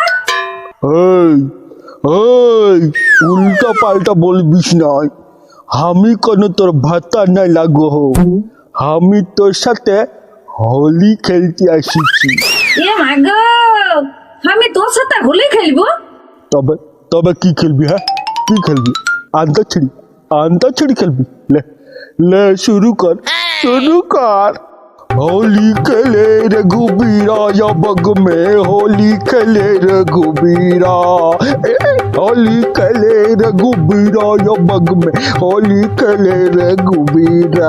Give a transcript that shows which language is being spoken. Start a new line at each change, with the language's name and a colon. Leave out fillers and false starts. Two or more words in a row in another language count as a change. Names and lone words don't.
Bangla: উল্টা পাল্টা বলবিস নয়, আমি কোনো তোর ভাতা নাই লাগো হো, আমি তোর সাথে হোলি খেলতে আসিছি। এ মা গো, আমি তোর সাথে হোলি খেলবো? তবে তবে কি খেলবি? হ্যাঁ কি খেলবি? আন্তাক্ষরী খেলবি?
Hindi: ले ले शुरू कर। होली खेले रघुबीरा या बग में, होली खेले रघुबीरा, होली खेले रघुबीरा या बग में, होली खेले रघुबीरा।